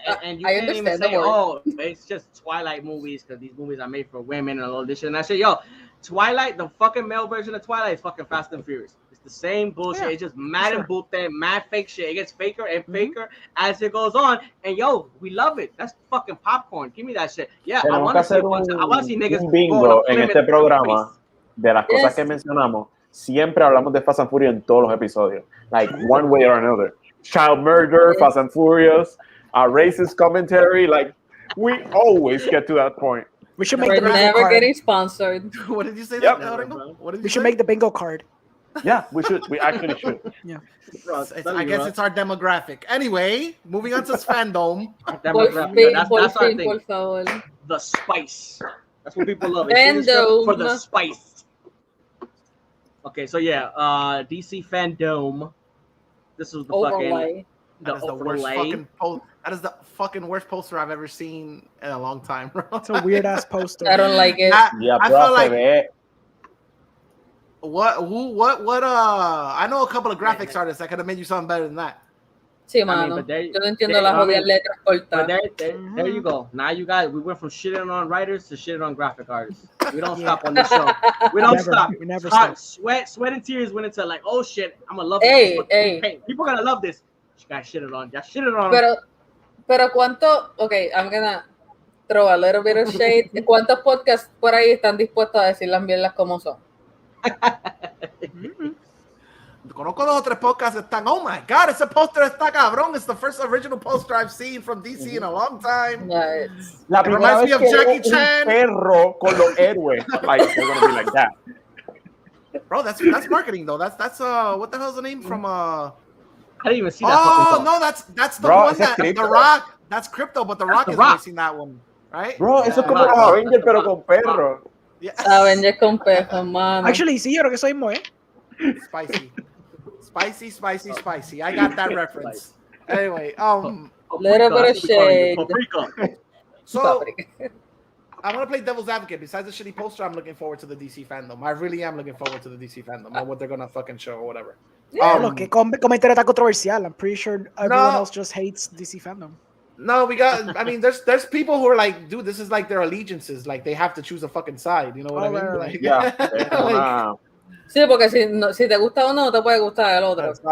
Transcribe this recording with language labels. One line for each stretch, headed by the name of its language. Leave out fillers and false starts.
English: And you can't even say, oh, it's just Twilight movies because these movies are made for women and all this shit. And I say, yo, Twilight, the fucking male version of Twilight is fucking Fast and Furious. It's the same bullshit. Yeah, it's just mad and bullshit, mad fake shit. It gets faker and faker as it goes on. And yo, we love it. That's fucking popcorn. Give me that shit. Yeah, I want to see niggas
Spanish: un bingo en este programa de las cosas que mencionamos. Siempre hablamos de Fast and Furious en todos los episodios.
English: Like, one way or another. Child murder, Fast and Furious, racist commentary. Like, we always get to that point. We should make We're never getting sponsored. What did you say? Yep. We should make the bingo card. Yeah, we should. We actually should. Yeah. I guess it's our demographic. Anyway, moving on to fandom. That's our thing. The spice. That's what people love. For the spice. Okay, so yeah, DC Fandom. This was the overlay. That is the fucking worst poster I've ever seen in a long time, bro. It's a weird ass poster. I don't like it. I felt like what I know a couple of graphics artists that could have made you something better than that.
Spanish: Sí, mano. Yo no entiendo las jodidas letras cortas.
English: There you go. Now you guys, we went from shitting on writers to shitting on graphic artists. We don't stop on this show. We don't stop. We never stop. Sweat and tears went into like, oh shit, I'm gonna love this. People are gonna love this. You guys shitted on. Y'all shitted on.
Spanish: Pero cuánto.
English: Okay, I'm gonna throw a little bit of shade.
Spanish: ¿Cuántos podcasts por ahí están dispuestos a decir las mierdas como son? Conozco 2 o 3 podcasts
English: that
Spanish: están,
English: oh my god,
Spanish: ese poster está cabrón.
English: It's the first original poster I've seen from DC in a long time.
Spanish: La primera vez que Jackie Chan. Un perro con los héroes.
English: Like, they're gonna be like that. Bro, that's marketing though. That's what the hell's the name from I didn't even see that. Oh no, that's the one that The Rock. That's Crypto, but The Rock is releasing that one, right?
Spanish: Bro, eso es como los Avengers pero con perro. Avengers con perro, mano.
English: Actually,
Spanish: sí, yo creo que soy muy.
English: Spicy. I got that reference. Anyway, little bit of shade. So I'm gonna play devil's advocate. Besides the shitty poster, I'm looking forward to the DC fandom. I really am looking forward to the DC fandom or what they're gonna fucking show or whatever. Look,
Spanish: comentario tan controversial.
English: I'm pretty sure everyone else just hates DC fandom. No, we got. I mean, there's people who are like, dude, this is like their allegiances. Like they have to choose a fucking side. You know what I mean? Like, yeah.
Spanish: Sí, porque si te gusta uno, te puede gustar el otro.